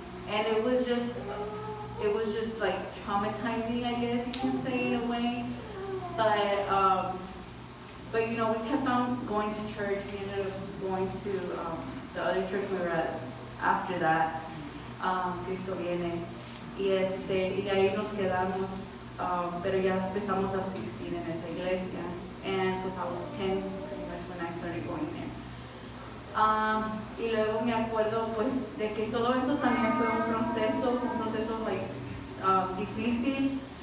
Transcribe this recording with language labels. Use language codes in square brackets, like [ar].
[en] And it was just like traumatizing, I guess you can say, in a way. But we kept on going to church. We ended up going to the other church we were at after that, Cristo Viene. [es] Y ahí nos quedamos, pero ya empezamos a asistir en esa iglesia. [en] And pues I was 10 pretty much when I started going there. [es] Y luego me acuerdo pues de que todo eso también fue un proceso like, difícil.